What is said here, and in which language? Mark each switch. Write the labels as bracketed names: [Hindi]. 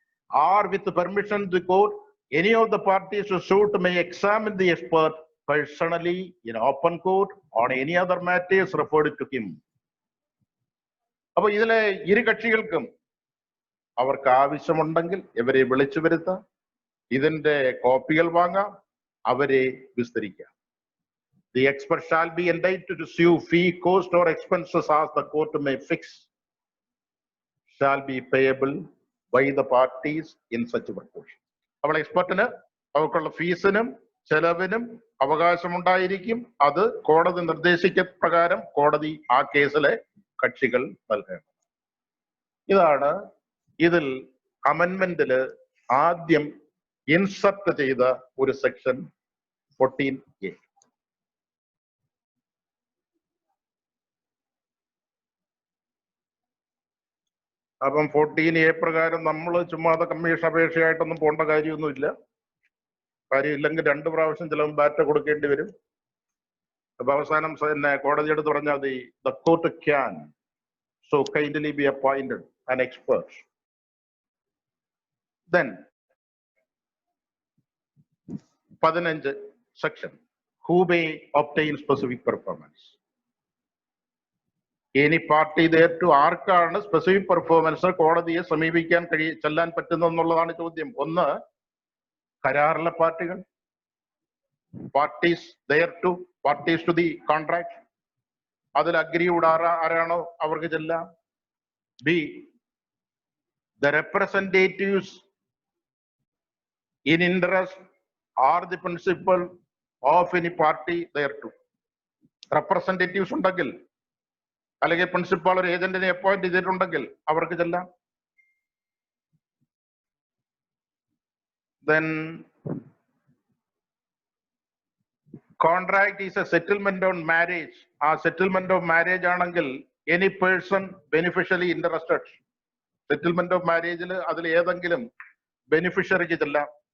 [English] Or with the permission of the court, any of the parties to suit may examine the expert personally in open court on any other matters referred to him. [Malayalam] അപ്പൊ ഇതിലെ ഇരു കക്ഷികൾക്കും അവർക്ക് ആവശ്യമുണ്ടെങ്കിൽ ഇവരെ വിളിച്ചു വരുത്താം, ഇതിന്റെ കോപ്പികൾ വാങ്ങാം, അവരെ വിസ്തരിക്കാം. [English] The expert shall be entitled to sue fee, cost or expenses as the court may fix shall be payable by the parties in such proportion. [Malayalam] അപ്പോൾ എക്സ്പെർട്ടിന് അവർക്കുള്ള ഫീസിനും ചെലവിനും അവകാശമുണ്ടായിരിക്കും. അത് കോടതി നിർദ്ദേശിക്ക പ്രകാരം കോടതി ആ കേസിലെ കക്ഷികൾ നൽകണം. ഇതാണ് ഇതിൽ അമെന്റ്മെന്റില് ആദ്യം ഇൻസർട്ട് ചെയ്ത ഒരു സെക്ഷൻ 14A. അപ്പം 14A പ്രകാരം നമ്മൾ ചുമ്മാതെ കമ്മീഷൻ അപേക്ഷയായിട്ടൊന്നും പോകേണ്ട കാര്യമൊന്നുമില്ല. കാര്യമില്ലെങ്കിൽ 2 പ്രാവശ്യം ചിലവും ബാറ്റ കൊടുക്കേണ്ടി വരും. അപ്പൊ അവസാനം കോടതി എടുത്ത് പറഞ്ഞാൽ [English] the court can so kindly be appointed an expert. Then 15 section, who may obtain specific performance. Any party there to [Malayalam] ആർക്കാണ് സ്പെസിഫിക് പെർഫോമൻസ് കോടതിയെ സമീപിക്കാൻ ചെല്ലാൻ പറ്റുന്നതെന്നുള്ളതാണ് ചോദ്യം. 1, കരാറിലെ പാർട്ടികൾ, [English] parties to the contract, [Malayalam] അതിൽ അഗ്രിയോട് ആരാണോ അവർക്ക് ചെല്ലാം. [English] B, the representatives in interest or the principal of any party thereto. [Malayalam] Representatives ഉണ്ടെങ്കിൽ അല്ലെങ്കിൽ പ്രിൻസിപ്പാൾ ഒരു ഏജന്റിനെ അപ്പോയിന്റ് ചെയ്തിട്ടുണ്ടെങ്കിൽ അവർക്ക് ചെല്ലാം. [English] Then contract is a settlement on marriage. [Malayalam] ആ സെറ്റിൽമെന്റ് ഓഫ് മാരേജ് ആണെങ്കിൽ any person ബെനിഫിഷ്യലി interested, settlement of മാരേജിൽ അതിൽ ഏതെങ്കിലും ബെനിഫിഷ്യറിക്ക് ചെല്ലാം.